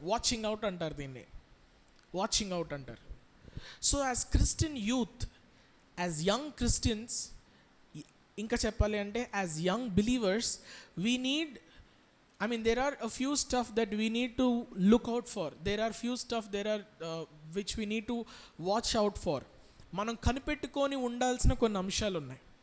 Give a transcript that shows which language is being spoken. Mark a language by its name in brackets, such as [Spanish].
[English] watching out [Telugu] అంటారు దీన్ని, [English] Watching out అంటారు. So as Christian youth, as young Christians, [Telugu] ఇంకా చెప్పాలి అంటే [English] As young believers, we need, there are a few stuff that we need to look out for. There are few stuff which we need to watch out for. [Telugu] మనం కనిపెట్టుకొని ఉండాల్సిన కొన్ని అంశాలు ఉన్నాయి.